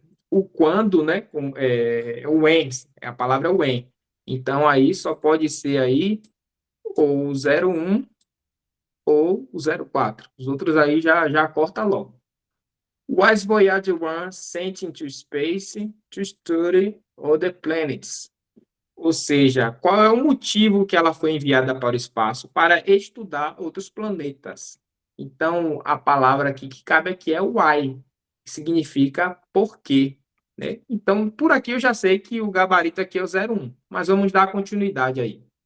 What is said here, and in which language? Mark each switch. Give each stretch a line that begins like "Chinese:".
Portuguese: O quando, né? O when, a palavra when. Então, aí só pode ser aí ou o 01 ou o 04. Os outros aí já corta logo.
English: Was Voyage One sent into space to study other planets?
Portuguese: Ou seja, qual é o motivo que ela foi enviada para o espaço? Para estudar outros planetas. Então, a palavra aqui que cabe aqui é why, que significa por quê, né? Então, por aqui eu já sei que o gabarito aqui é o 01, mas vamos dar continuidade aí.